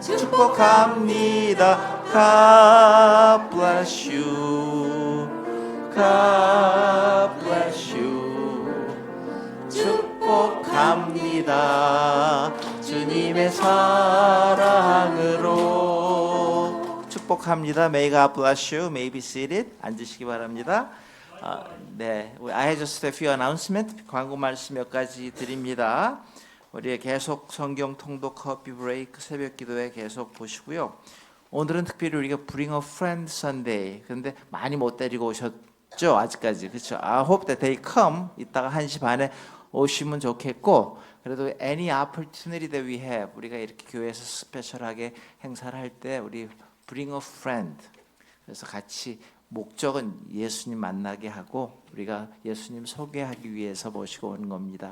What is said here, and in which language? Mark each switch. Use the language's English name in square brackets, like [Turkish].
[Korean] 축복합니다. [English] God bless you. God bless you. [Korean] 축복합니다. 주님의 사랑으로 축복합니다. [English] May God bless you. May be seated. [Korean] 앉으시기 바랍니다. [English] 네, I have just a few announcement. [Korean] 광고 말씀 몇 가지 드립니다. 우리 계속 성경 통독 커피 브레이크 새벽 기도회 계속 보시고요. 오늘은 특별히 우리가 Bring a Friend Sunday. 그런데 많이 못 데리고 오셨죠? 아직까지. 그렇죠? [English] I hope that they come. [Korean] 이따가 1시 반에 오시면 좋겠고, 그래도 [English] any opportunity that we have, [Korean] 우리가 이렇게 교회에서 스페셜하게 행사를 할 때 우리 Bring a Friend. 그래서 같이 목적은 예수님 만나게 하고 우리가 예수님 소개하기 위해서 모시고 오는 겁니다.